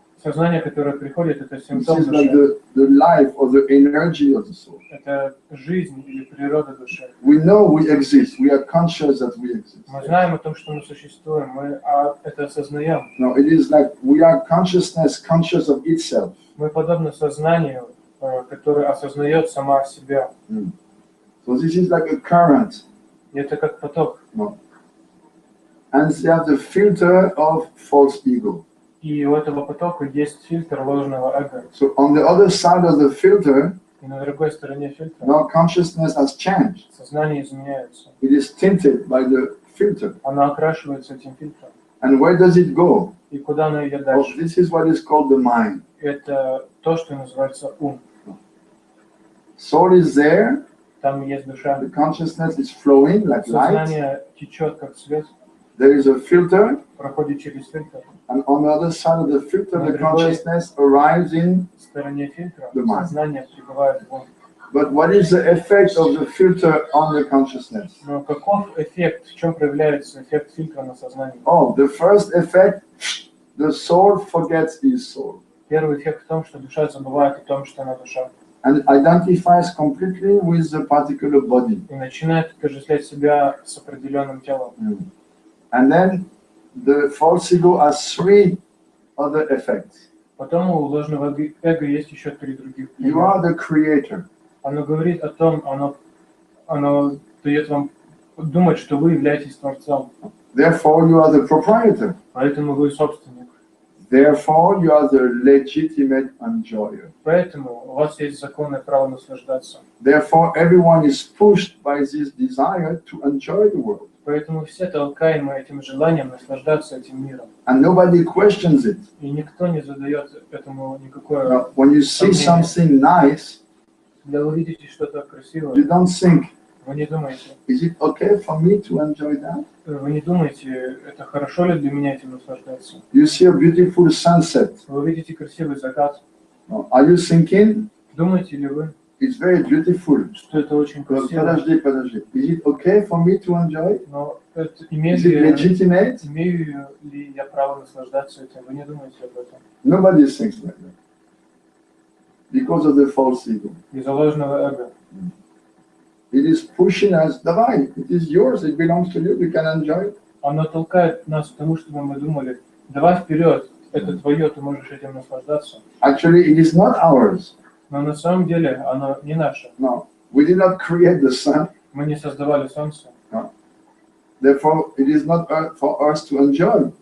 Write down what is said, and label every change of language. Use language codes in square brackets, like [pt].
[ru] Сознание, которое приходит, это [en] This [ru] симптом [en] is like [ru] души. [en] the life or the energy of the soul. [ru] Это жизнь или природа души. [en] We know we exist. We are conscious that we exist. [ru] Мы знаем о том, что мы существуем, мы это осознаем. [en] No, it is like we are consciousness conscious of itself. [ru] Мы подобны сознанию, которое осознает сама себя. [en] So this is like a current. [ru] И это как поток. [en] No. And they have the filter of false ego. [ru] И у этого потока есть фильтр ложного эго. [en] So on the other side of the filter, [ru] И на другой стороне фильтра [en] now consciousness has changed. [ru] сознание изменяется. [en] It is tinted by the filter. [ru] Оно окрашивается этим фильтром. [en] And where does it go? [ru] И куда оно идет [en] Oh, [ru] дальше? [en] this is what is called the mind. [ru] Это то, что называется ум. [en] Soul is there. [ru] Там есть душа. [en] The consciousness is flowing like light. [ru] Сознание течет как свет, [en] There is a filter. [ru] проходит через фильтр. [en] And on the other side of the filter, the consciousness arrives in. [ru] В стороне фильтра [en] The mind. [ru] сознание прибывает в ум. [en] But what is the effect of the filter on the consciousness? [ru] Но каков эффект, в чем проявляется эффект фильтра на сознание? [en] Oh, the first effect, the soul forgets its soul [ru] Первый эффект в том, что душа забывает о том, что она душа. [en] and identifies completely with the particular body. [ru] И начинает отождествлять себя с определенным телом. [en] And then the false ego has three other effects. [ru] Потом у ложного эго есть еще три других. [en] You are the creator. [ru] Оно говорит о том, оно дает вам думать, что вы являетесь Творцом. [en] Therefore, you are the proprietor. [ru] Поэтому вы собственник. [en] Therefore, you are the legitimate enjoyer. [ru] Поэтому у вас есть законное право наслаждаться. [en] Therefore, everyone is pushed by this desire to enjoy the world. [ru] Поэтому все толкаемы этим желанием наслаждаться этим миром. [en] And nobody questions it. [ru] И никто не задает этому никакое... [en] Now, when you see something nice, [ru] Когда вы видите что-то красивое, [en] you don't think, [ru] вы не думаете, [en] is it okay for me to enjoy that? [ru] вы не думаете, это хорошо ли для меня этим наслаждаться. [en] You see a beautiful sunset. [ru] Вы видите красивый закат. [en] Are you thinking, [ru] Думаете ли вы, [en] it's very beautiful? [ru] что это очень красиво? Подожди. [en] Is it okay for me to enjoy? [ru] Но это, [en] Is it legitimate? [ru] имею ли я право наслаждаться этим? Вы не думаете об этом. [en] Nobody thinks like that. Because of the false ego. [ru] Из-за ложного эго. [en] It is pushing us, [ru] давай, [en] it is yours, it belongs to you, you can enjoy it. [ru] Оно толкает нас к тому, чтобы мы думали, давай вперед, это твое, ты можешь этим наслаждаться. [en] Actually, it is not ours. [ru] Но на самом деле оно не наше. [en] No, we did not create the sun. [ru] Мы не создавали солнце. [en] Therefore, it is not for us to enjoy.